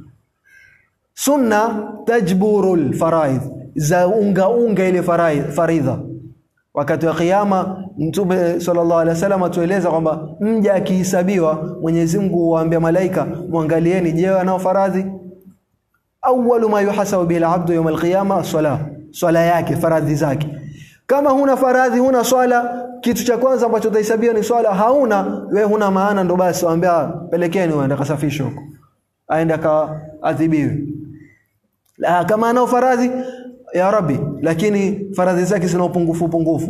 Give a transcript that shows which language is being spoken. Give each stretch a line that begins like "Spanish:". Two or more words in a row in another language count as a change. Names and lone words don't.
Arabic: السنة تجبر الفرائض,
Swahili: za unga ile faridha. Wakati wa kiyama Mtume
Arabic: صلى الله عليه وسلم
Swahili: atueleza kwamba mja akihesabiwa, Mwenyezi Mungu huwaambia malaika, muangalieni, je, anao faradhi?
Arabic: أول ما يحاسب به العبد يوم القيامة الصلاة,
Swahili: swala yake, faradhi zake. Kama huna faradhi, huna swala, kitu cha kwanza ambacho utahesabiwa ni swala. Hauna, wewe huna maana, ndo basi waambia pelekeni waende kasafisho huko, aende kaadhibiwe. Kama anao faradhi,
Arabic: يا رب,
Swahili: lakini faradhi zake zina upungufu.